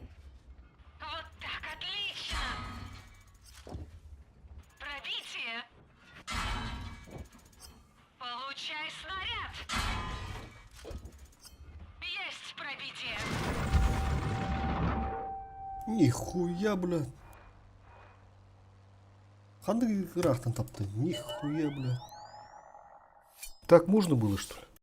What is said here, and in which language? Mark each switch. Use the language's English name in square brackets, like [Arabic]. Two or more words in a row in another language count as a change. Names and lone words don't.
[Russian] Вот так, отлично! Пробитие! Получай снаряд! Есть пробитие! Нихуя, бля. [Kazakh] Қандай рахтан тапты? [Russian] Нихуя, бля. Так можно было, что ли?